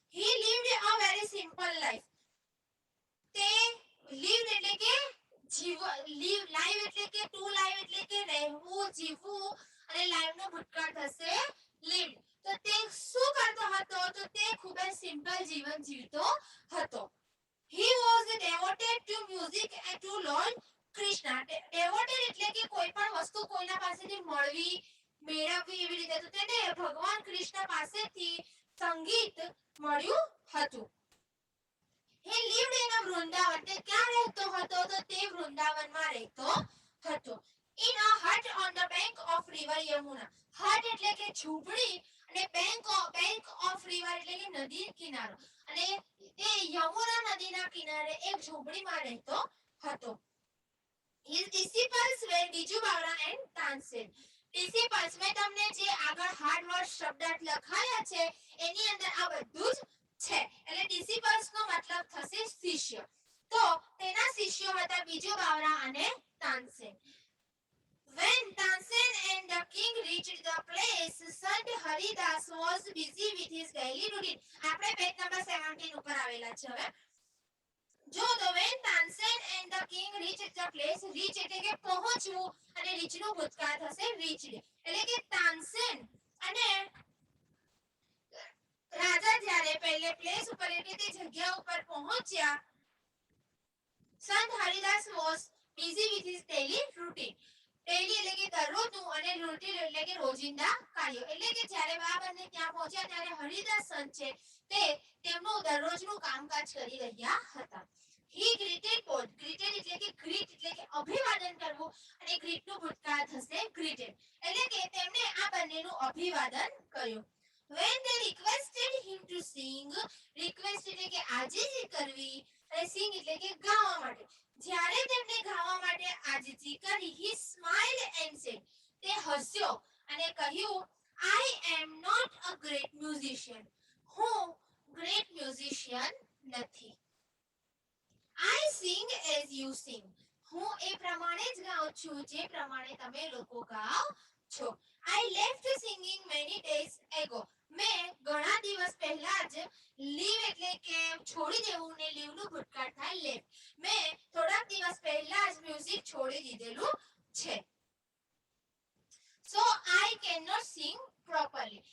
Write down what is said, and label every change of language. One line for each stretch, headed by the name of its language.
English: He lived a very simple life.
Gujarati: તે lived એટલે કે live એટલે કે to live એટલે કે રહેવું, જીવવું, અને life નો ભૂતકાળ થશે lived. તો તે શું કરતો હતો? તો તે ખૂબ જ સિમ્પલ જીવન જીવતો હતો.
English: He was devoted to music and to Lord Krishna.
Gujarati: Devoted એટલે કે કોઈ પણ વસ્તુ કોઈના પાસેથી મળવી, મેળવવી એવી રીતે. તો તેને ભગવાન કૃષ્ણ પાસેથી સંગીત મળ્યું હતું.
English: He lived in a
Gujarati: Vrindavan. તે ક્યાં રહેતો હતો? તો તે વૃંદાવનમાં રહેતો હતો.
English: In a hut on the bank of river Yamuna.
Gujarati: Hut એટલે કે ઝૂંપડી, અને bank of river એટલે કે નદી કિનારો. અને તે યમુના નદીના કિનારે એક ઝૂંપડીમાં રહેતો હતો.
English: His disciples were Baiju Bawra and Tansen.
Gujarati: Disciples મેં તમને જે આગળ હાર્ડ વર્ડ શબ્દાર્થ લખાયા છે એની અંદર આ બધું જ છે. એટલે disciples નો મતલબ થશે શિષ્ય. તો તેના શિષ્યો હતા બીજુ બાવળા અને Tansen.
English: When Tansen and the king reached the place, Sant Haridas was busy with his daily routine.
Gujarati: આપણે પેજ નંબર 17 ઉપર આવેલા છે. હવે જો તો
English: when Tansen and the king reached the place,
Gujarati: reach એટલે કે પહોંચવું, અને reach નું ભૂતકાળ થશે reached. એટલે કે તાનસેન અને રાજા જ્યારે પહેલે પ્લેસ ઉપર એટલે કે જગ્યા ઉપર પહોંચ્યા, સંત Haridas
English: was busy with his daily routine.
Gujarati: Daily એટલે કે દરરોજનું, અને રૂટીન એટલે કે રોજિંદા કાર્યો. એટલે કે જ્યારે આ બંને ત્યાં પહોંચ્યા ત્યારે હરિદાસ સંત છે તે તેમનું દરરોજનું કામકાજ કરી રહ્યા હતા.
English: He greeted both.
Gujarati: Greeted એટલે કે greet એટલે કે અભિવાદન કરવું, અને greet નું ભૂતકાળ થશે greeted. એટલે કે તેમણે આ બંનેનું અભિવાદન કર્યું.
English: When they requested him to sing,
Gujarati: request એટલે કે આજીજી કરવી, અને sing એટલે કે ગાવા માટે. જ્યારે તેમને ગાવા માટે આજીજી કરી,
English: he smiled and said,
Gujarati: તે હસ્યો અને કહ્યું,
English: I am not a great musician.
Gujarati: હું
English: great musician
Gujarati: નથી.
English: I sing as you sing.
Gujarati: હું એ પ્રમાણે જ ગાઉં છું જે પ્રમાણે તમે લોકો ગાઓ છો.
English: I left singing many days ago.
Gujarati: મેં ઘણા દિવસ પહેલા જ લીવ એટલે કે છોડી દેવું, ને લીવ નું ભૂતકાળ થાય લેફ્ટ. મેં થોડાક દિવસ પહેલા જ મ્યુઝિક છોડી દીધેલું છે.
English: So I cannot sing properly.